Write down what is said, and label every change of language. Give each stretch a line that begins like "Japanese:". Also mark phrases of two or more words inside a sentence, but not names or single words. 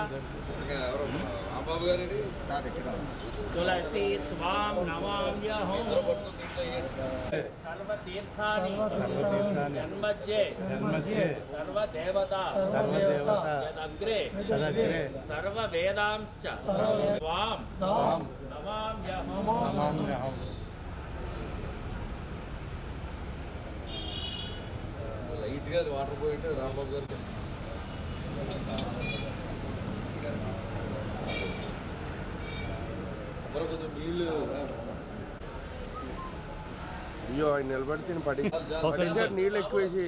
Sanskrit: तुलसी त्वां नमाम्यहम् सर्वतीर्थानि यन्मध्ये सर्वदेवता यदग्रे सर्ववेदांश्च त्वां नमाम्यहम्
Telugu: లైట్గా వాటర్ పోయింటే రాంబాబు గారు కొంచెం నీళ్ళు అయ్యో ఆయన నిలబడితే పడి నీళ్ళు ఎక్కువ వేసి